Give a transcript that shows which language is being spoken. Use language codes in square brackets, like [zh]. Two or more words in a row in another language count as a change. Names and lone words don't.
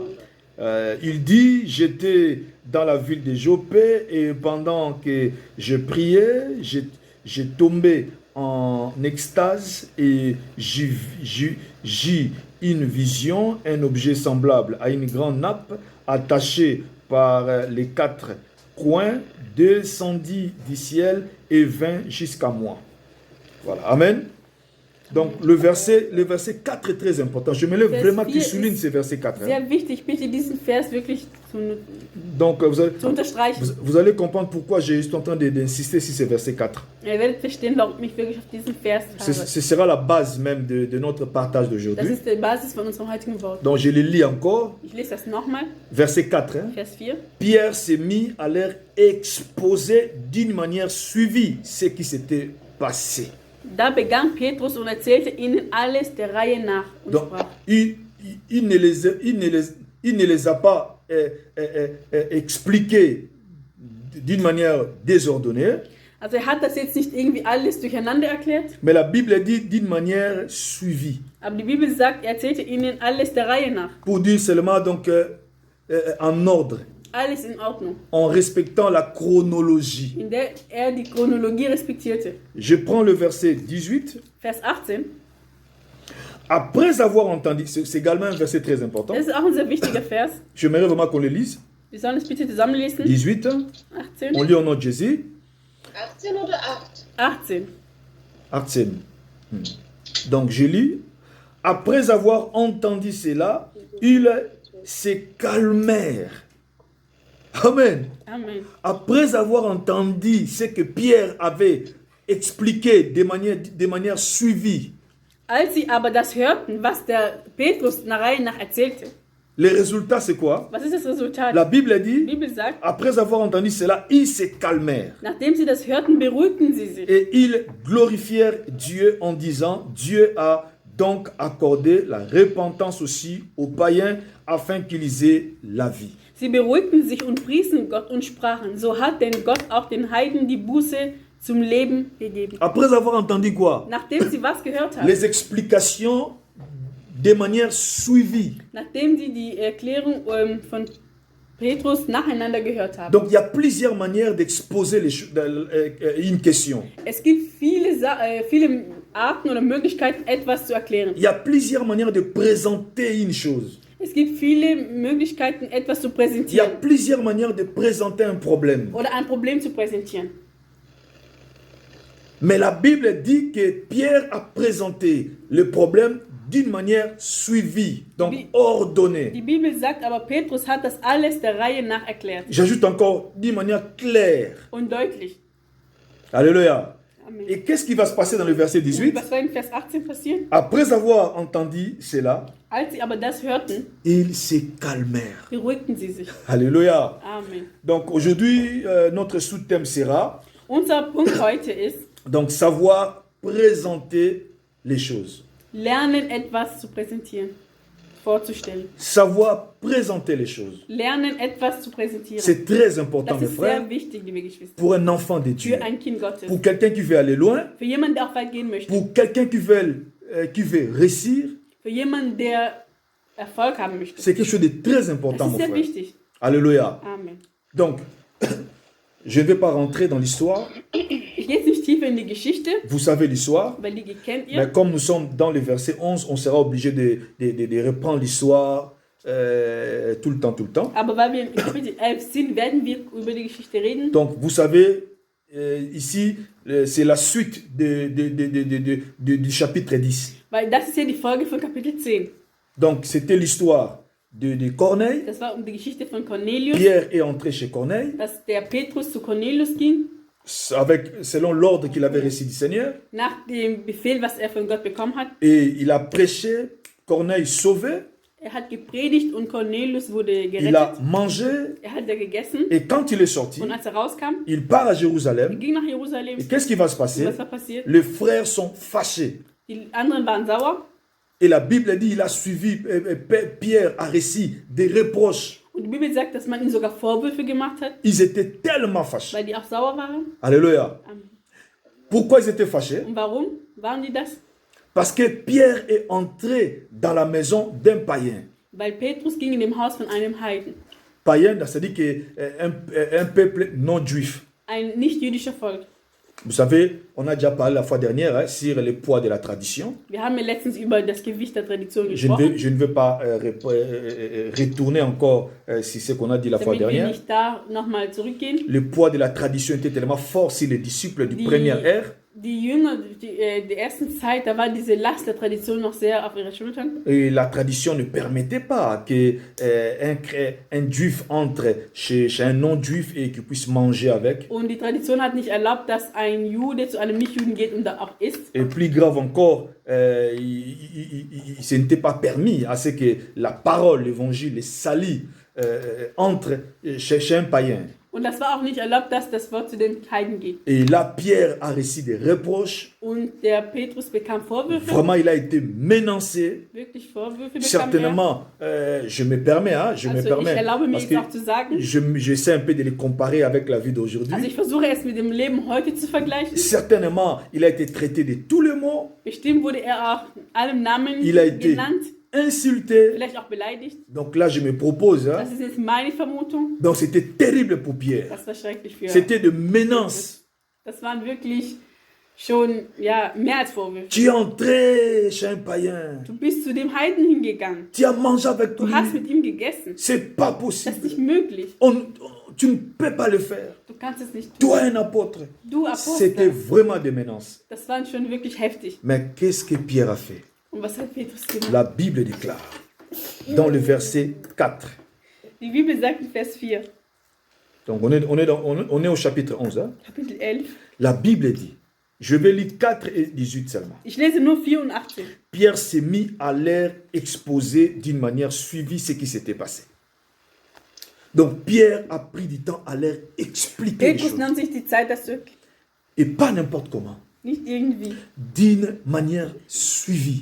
[fr] Il dit, j'étais dans la ville de Jopé et pendant que je priais, j'ai tombé en extase et j'ai une vision, un objet semblable à une grande nappe attachée par les quatre coins, descendit du ciel et vint jusqu'à moi. Voilà. Amen. Donc le verset 4 est très important. Je me lève [de] Vers [fr] vraiment qu'il 4 souligne [de] ist [fr] ce verset 4. hein. [de] Sehr wichtig, bitte diesen Vers wirklich [fr] Donc [de] zu unterstreichen. [fr] vous allez comprendre pourquoi je suis en train d'insister sur ce verset 4. [de] Ihr werdet verstehen, warum ich mich wirklich auf diesen Vers habe. [fr] Ce sera la base même de notre partage [de] Das [fr] d'aujourd'hui. [de] ist die Basis von unserem heutigen Wort. [fr] Donc je le lis encore. [de] Ich lese das nochmal, [fr] Verset 4. hein. [de] Vers 4. [fr] Pierre s'est mis à leur exposer d'une manière suivie ce qui s'était passé. [de] Da begann Petrus und erzählte ihnen alles der Reihe nach und [fr] Donc, [de] sprach. [fr] il ne les a pas expliqués d'une manière désordonnée, [de] Also hat das jetzt nicht irgendwie alles durcheinander erklärt, [fr] mais la Bible dit d'une manière suivie. [de] aber die Bibel sagt, er erzählte ihnen alles der Reihe nach. [fr] Pour dire seulement donc en ordre, [de] Alles in Ordnung, [fr] en respectant la chronologie. [de] in der er die Chronologie respektierte. [fr] Je prends le verset 18. [de] Vers 18, [fr] Après avoir entendu, c'est également un verset très important. [de] das ist auch ein sehr wichtiger Vers. [fr] J'aimerais vraiment qu'on le lise. [de] Wir sollen es bitte zusammenlesen. [fr] 18, 18. on lit au nom de Jésus. [de] 18 oder 8? [fr] 18. 18. Donc je lis. Après avoir entendu cela, ils se calmèrent. Amen. Amen. Après avoir entendu ce que Pierre avait expliqué de manière suivie, [de] Als sie aber das hörten, was der Petrus nach Reihe nach erzählte, [fr] le résultat c'est quoi? [de] was ist das Resultat? [fr] La Bible [de] Die [fr] dit, [de] Bibel sagt, [fr] après avoir entendu cela, ils se calmèrent. [de] nachdem sie das hörten, beruhigten sie sich. [fr] Et ils glorifièrent Dieu en disant, Dieu a donc accordé la repentance aussi aux païens afin qu'ils aient la vie. [de] Sie beruhigten sich und priesen Gott und sprachen, so hat denn Gott auch den Heiden die Buße zum Leben gegeben. [fr] Après avoir entendu quoi? [de] Nachdem sie was gehört haben, [fr] Les explications de manière suivie. [de] nachdem sie die Erklärung von Petrus nacheinander gehört haben. [fr] Donc il y a plusieurs manières d'exposer une question. [de] Es gibt viele Arten oder Möglichkeiten, etwas zu erklären. [fr] Il y a plusieurs manières de présenter une chose. [de] Es gibt viele Möglichkeiten, etwas zu [fr] Il y a [de] präsentieren [fr] plusieurs manières de présenter un problème. [de] oder ein Problem zu präsentieren. [fr] Mais la Bible dit que Pierre a présenté le problème d'une manière suivie, donc ordonnée. [de] Die Bibel sagt aber, Petrus hat das alles der Reihe nach erklärt [fr] J'ajoute encore d'une manière claire. [de] und deutlich. [fr] Alléluia. Amen. Et qu'est-ce qui va se passer dans le verset 18? [de] Was war in Vers 18 passiert? [fr] Après avoir entendu cela, [de] Als sie aber das hörten, [fr] ils se calmèrent. [de] beruhigten sie sich. [fr] Alléluia. Amen. Donc aujourd'hui, notre sous-thème sera [de] Unser Punkt heute ist, [fr] donc savoir présenter les choses. [de] lernen etwas zu präsentieren, vorzustellen. [fr] Savoir présenter les choses. [de] Lernen etwas zu präsentieren. [fr] C'est très important, [de] Das [fr] mes [de] ist [fr] frères, [de] sehr wichtig, liebe Geschwister. [fr] pour un enfant de Dieu. [de] Für ein Kind Gottes. [fr] Pour quelqu'un qui veut aller loin, [de] Für jemanden, der auch weit gehen möchte. [fr] pour quelqu'un qui veut réussir, [de] Für jemanden, der Erfolg haben möchte. [fr] c'est quelque chose de très [de] Das [fr] important, [de] ist [fr] mon [de] sehr [fr] frère. [de] wichtig. [fr] Alléluia. Amen. Donc, je ne vais pas rentrer dans l'histoire. [de] Ich gehe jetzt nicht tiefer in die Geschichte, [fr] Vous savez l'histoire. [de] weil die kennt [fr] Mais [de] ihr. [fr] comme nous sommes dans le verset 11, on sera obligé de reprendre l'histoire tout le temps. [de] Aber weil wir in Kapitel 11 sind, werden wir über die Geschichte reden. [fr] Donc, vous savez, ici, c'est la suite du chapitre 10. [de] Weil das ist ja die Folge von Kapitel 10. [fr] Donc, c'était l'histoire de Corneille. [de] Das war die Geschichte von Cornelius, [fr] Pierre est entré chez Corneille, [de] dass der Petrus zu Cornelius ging, [fr] selon l'ordre qu'il avait reçu du Seigneur. [de] nach dem Befehl, was er von Gott bekommen hat. [fr] Et il a prêché, Corneille sauvé, [de] Er hat gepredigt und Cornelius wurde [fr] il a [de] gerettet. [fr] mangé. [de] Er hat da gegessen [fr] Et quand il est sorti, [de] und als er rauskam, [fr] il part à [de] er [fr] Jérusalem. [de] ging nach Jerusalem. [fr] Et qu'est-ce qui va se [de] Und [fr] passer? [de] was war passiert? [fr] Les frères sont fâchés. [de] Die anderen waren sauer [fr] Et la Bible dit il a suivi, Pierre a reçu des reproches. [de] und die Bibel sagt, dass man ihnen sogar Vorwürfe gemacht hat, [fr] Ils étaient tellement fâchés. [de] weil die auch sauer waren. [fr] Alléluia. Pourquoi ils étaient fâchés? [de] Und warum waren die das? [fr] Parce que Pierre est entré dans la maison d'un païen. [de] Weil Petrus ging in dem Haus von einem Heiden, [fr] Païen, c'est-à-dire qu'un peuple non juif. [de] ein nicht-jüdischer Volk. [fr] Vous savez, on a déjà parlé la fois dernière sur le poids de la tradition. [de] Wir haben ja letztens über das Gewicht der Tradition [fr] Je [de] gesprochen, [fr] ne veux pas retourner encore sur ce qu'on a dit la fois [de] damit wir [fr] dernière. [de] nicht da nochmal zurückgehen. [fr] Le poids de la tradition était tellement fort sur les disciples du première ère. [de] Die Jünger, die ersten Zeit, da war diese Last der Tradition noch sehr auf ihre Schultern. [fr] Et la tradition ne permettait pas qu'un juif entre chez un non-juif et qu'il puisse manger avec. [de] Und die Tradition hat nicht erlaubt, dass ein Jude zu einem Nichtjuden geht und da auch isst. [fr] Et plus grave encore, ce n'était pas permis à ce que la parole, l'évangile, les salis entre chez un païen. [de] Und das war auch nicht erlaubt, dass das Wort zu den Heiden geht. [fr] Et là, Pierre a reçu des reproches. [de] Und der Petrus bekam Vorwürfe, [fr] Vraiment, il a été menacé. [de] wirklich Vorwürfe bekam er. [fr] Certainement, je me permets, je me [de] Also ich [fr] permets, [de] erlaube mir [fr] parce [de] jetzt auch zu sagen, [fr] que j'essaie un peu de les comparer avec la vie d'aujourd'hui. [de] also ich versuche es mit dem Leben heute zu vergleichen. [fr] Certainement, il a été traité de tous les mots. [de] Bestimmt wurde er auch allem Namen [fr] Il a été [de] genannt, [fr] insulté. [de] vielleicht auch beleidigt. [fr] Donc là, je me propose. [de] Das ist jetzt meine Vermutung. [fr] Donc c'était terrible pour Pierre. [de] Das war schrecklich für [fr] C'était de menaces. [de] Das waren wirklich schon ja, mehr als Vorwürfe. [fr] Tu es entré chez un païen. [de] Du bist zu dem Heiden hingegangen. [fr] Tu as mangé avec [de] Du [fr] lui. [de] hast mit ihm gegessen. [fr] C'est pas [de] Das [fr] possible. [de] ist nicht möglich. [fr] Tu ne peux pas le faire. [de] Du kannst es nicht tun. [fr] Toi, un apôtre. [de] Du [fr] C'était [de] Apostel. [fr] vraiment des menaces. [de] Das war schon wirklich heftig. [fr] Mais qu'est-ce que Pierre a fait? [de] Und was hat Petrus gemacht? [fr] La Bible déclare dans le verset 4. [de] Die Bibel sagt in Vers 4, [fr] Donc on est au chapitre 11. Hein? [de] Kapitel 11. [fr] La Bible dit, je vais lire 4 et 18 seulement. [de] Ich lese nur 4 und 18. [fr] Pierre s'est mis à leur exposer d'une manière suivie ce qui s'était passé. Donc Pierre a pris du temps à leur expliquer les [de] Petrus [fr] choses. [de] nahm sich die Zeit, das zu [fr] Et pas n'importe comment. [de] nicht irgendwie, [fr] D'une manière suivie.